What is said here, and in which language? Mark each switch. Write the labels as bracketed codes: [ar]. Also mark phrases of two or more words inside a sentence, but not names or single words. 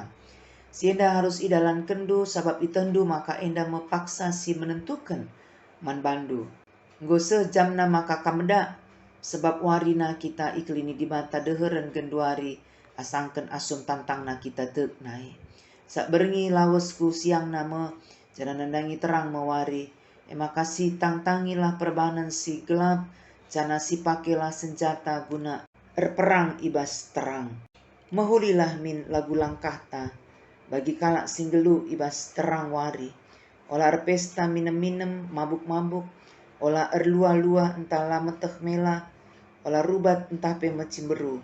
[btx] Si enda harus idalan kendu sabab itendu maka enda mepaksa si menentukan man bandu. Nggo sejamna maka kameda sebab warina kita iklini di bata deheren genduari asangken asum tantangna kita tek naik. Sak berengi lawesku siang nama jangan nandangi terang mewari. Ema kasih tangtangilah perbanan si gelap, jana si pakailah senjata guna erperang ibas terang. Mehulilah min lagu langkahta bagi kalak singgelu ibas terang wari. Olah erpesta minem-minem mabuk-mabuk, olah erlua-lua entah lameteh mela, olah rubat entah pemecimberu.